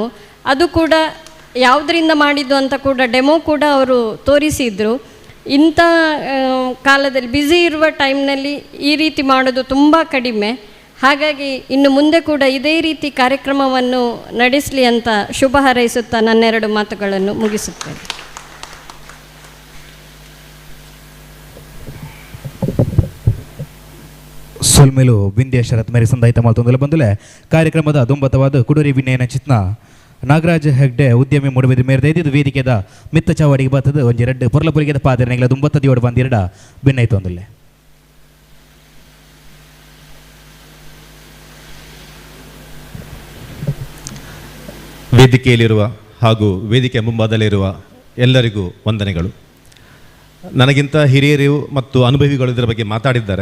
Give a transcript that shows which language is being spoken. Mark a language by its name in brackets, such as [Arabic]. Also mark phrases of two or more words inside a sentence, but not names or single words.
[Kannada] ಅದು ಕೂಡ ಯಾವುದರಿಂದ ಮಾಡಿದ್ದು ಅಂತ ಕೂಡ ಡೆಮೋ ಕೂಡ ಅವರು ತೋರಿಸಿದರು. ಇಂಥ ಕಾಲದಲ್ಲಿ ಬ್ಯುಸಿ ಇರುವ ಟೈಮ್ನಲ್ಲಿ ಈ ರೀತಿ ಮಾಡೋದು ತುಂಬ ಕಡಿಮೆ. ಹಾಗಾಗಿ ಇನ್ನು ಮುಂದೆ ಕೂಡ ಇದೇ ರೀತಿ ಕಾರ್ಯಕ್ರಮವನ್ನು ನಡೆಸಲಿ ಅಂತ ಶುಭ ಹಾರೈಸುತ್ತಾ ನನ್ನೆರಡು ಮಾತುಗಳನ್ನು ಮುಗಿಸುತ್ತೇನೆ. [Tulu] ಸೊಲ್ಮೇಲು ಬಿಂದ್ಯ ಶರತ್ ಮೇರಿ ಸಂದಾಯಿತ ಮಾಲ್ತೊಂದಲ ಬಂದಲೆ ಕಾರ್ಯಕ್ರಮದ ದುಂಬತವಾದ ಕುಡುರಿ ವಿನಯನ ಚಿತ್ನ ನಾಗರಾಜ್ ಹೆಗ್ಡೆ ಉದ್ಯಮಿ ಮೂಡಬಿದ ಮೇರೆದೈದು ವೇದಿಕೆದ ಮಿತ್ತ ಚಾವಡಿಗೆ ಬರ್ತದ ಒಂಜಿ ಎರಡು ಪೊರ್ಲಪುರಿಗೆದ ಪಾದರನೆಗಳ ದುಂಬತ್ತದಿಯೋಡು ಬಂದಿರಡ ಭಿನ್ನೈತೊಂದಲೆ. [Kannada] ವೇದಿಕೆಯಲ್ಲಿರುವ ಹಾಗೂ ವೇದಿಕೆಯ ಮುಂಭಾಗದಲ್ಲಿರುವ ಎಲ್ಲರಿಗೂ ವಂದನೆಗಳು. ನನಗಿಂತ ಹಿರಿಯರು ಮತ್ತು ಅನುಭವಿಗಳು ಇದರ ಬಗ್ಗೆ ಮಾತಾಡಿದ್ದಾರೆ.